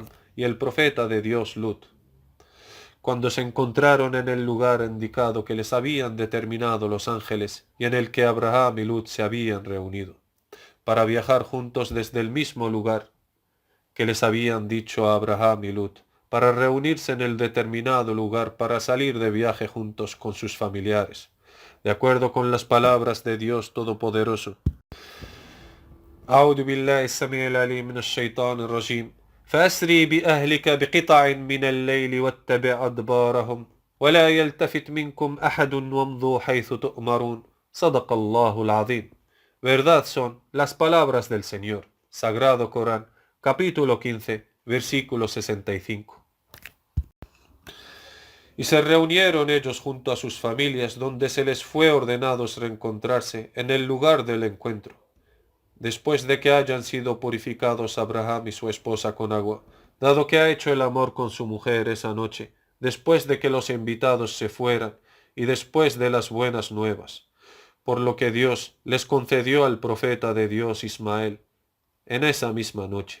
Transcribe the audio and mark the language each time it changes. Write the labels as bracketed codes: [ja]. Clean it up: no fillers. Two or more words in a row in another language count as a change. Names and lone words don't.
[es] y el profeta de Dios Lut, cuando se encontraron en el lugar indicado que les habían determinado los ángeles y en el que Abraham y Lut se habían reunido, para viajar juntos desde el mismo lugar que les habían dicho a Abraham y Lut, para reunirse en el determinado lugar para salir de viaje juntos con sus familiares, de acuerdo con las palabras de Dios Todopoderoso. [ar] أعوذ بالله السميع العليم من الشيطان الرجيم. فأسري بأهلك بقطع من الليل واتبع أدبارهم ولا يلتفت منكم أحد وامضوا حيث تؤمرون. صدق الله العظيم. [es] Verdad son las palabras del Señor. Sagrado Corán, capítulo 15, versículo 65. Y se reunieron ellos junto a sus familias, donde se les fue ordenados reencontrarse en el lugar del encuentro, después de que hayan sido purificados Abraham y su esposa con agua, dado que ha hecho el amor con su mujer esa noche, después de que los invitados se fueran, y después de las buenas nuevas, por lo que Dios les concedió al profeta de Dios Ismael en esa misma noche.